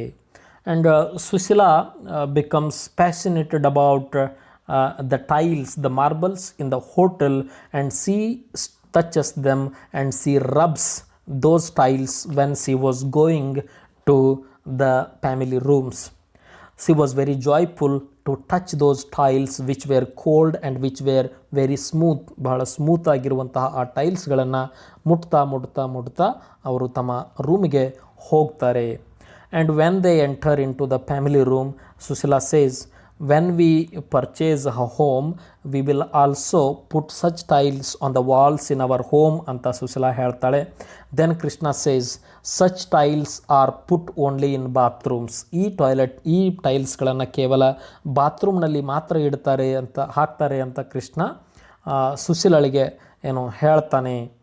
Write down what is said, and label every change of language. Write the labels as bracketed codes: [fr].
[en] And Sushila becomes passionated about the tiles, the marbles in the hotel, and she touches them and she rubs those tiles when she was going to the family rooms. She was very joyful to touch those tiles which were cold and which were very smooth. [kn] ಬಹಳ smooth ಆಗಿರುವಂತಹ ಆ ಟೈಲ್ಸ್ಗಳನ್ನು ಮುಟ್ತಾ ಅವರು ತಮ್ಮ ರೂಮಿಗೆ ಹೋಗ್ತಾರೆ. [en] And when they enter into the family room, Sushila says, when we purchase a home, we will also put such tiles on the walls in our home [kn] ಅಂತ ಸುಶೀಲಾ ಹೇಳ್ತಾಳೆ. [en] Then Krishna says, such tiles are put only in bathrooms. [kn] ಈ ಟೈಲ್ಸ್ಗಳನ್ನು ಕೇವಲ ಬಾತ್ರೂಮ್ನಲ್ಲಿ ಮಾತ್ರ ಹಾಕ್ತಾರೆ ಅಂತ ಕೃಷ್ಣ ಸುಶೀಲಳಿಗೆ ಹೇಳ್ತಾನೆ.